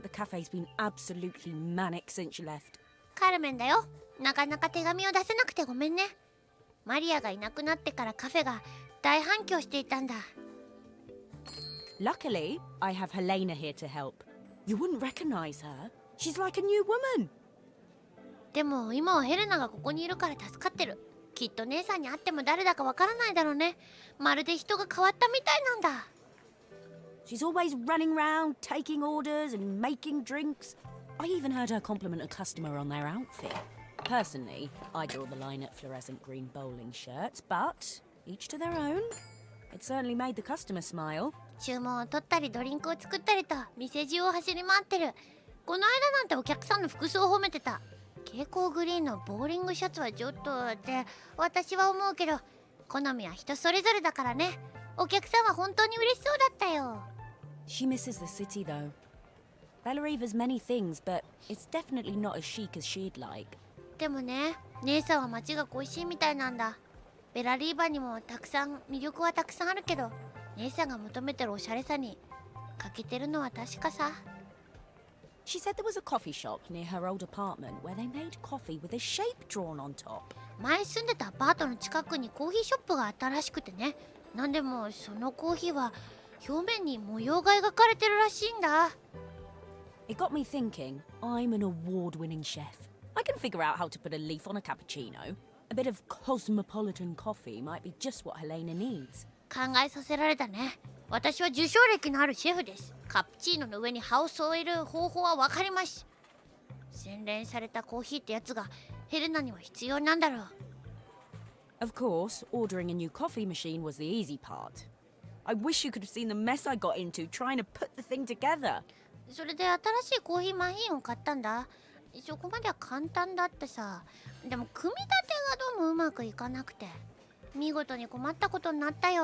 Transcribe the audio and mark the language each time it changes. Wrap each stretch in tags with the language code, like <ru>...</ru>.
<en>The cafe's been absolutely manic since you left.</en> <ja>カルメンだよ。なかなか手紙を出せなくてごめんね。マリアがいなくなってからカフェが大反響していたんだ。</ja> <en>Luckily, I have Helena here to help. You wouldn't recognize her. She's like a new woman.</en> <ja>でも今はヘレナがここにいるから助かってる。きっと姉さんに会っても誰だかわからないだろうね。まるで人が変わったみたいなんだ。</ja> <en>She's always running around, taking orders and making drinks. I even heard her compliment a customer on their outfit. Personally, I draw the line at fluorescent green bowling shirts, but each to their own. It certainly made the customer smile.</en> <ja>注文を取ったりドリンクを作ったりと店中を走り回ってる。この間なんてお客さんの服装を褒めてた。蛍光グリーンのボーリングシャツはちょっとって私は思うけど、好みは人それぞれだからね。お客さんは本当に嬉しそうだったよ。</ja> <en>She misses the city though. Bellariva's many things, but it's definitely not as chic as she'd like.</en> <ja>でもね、姉さんは街が恋しいみたいなんだ。ベラリーバにもたくさん魅力はたくさんあるけど、姉さんが求めてるおしゃれさに欠けてるのは確かさ。</ja> <en>She said there was a coffee shop near her old apartment where they made coffee with a shape drawn on top.</en> <ja>前住んでたアパートの近くにコーヒーショップがあったらしくてね。なんでもそのコーヒーは表面に模様が描かれてるらしいんだ。</ja> <en>It got me thinking, I'm an award-winning chef. I can figure out how to put a leaf on a cappuccino. A bit of cosmopolitan coffee might be just what Helena needs.</en> <ja>考えさせられたね。私は受賞歴のあるシェフです。カプチーノの上に葉を添える方法はわかります。洗練されたコーヒーってやつがヘレナには必要なんだろう。</ja> <en>Of course, ordering a new coffee machine was the easy part. I wish you could have seen the mess I got into trying to put the thing together.</en> <ja>それで新しいコーヒーマシンを買ったんだ。そこまでは簡単だってさ。でも組み立てがどうもうまくいかなくて見事に困ったことになったよ。</ja>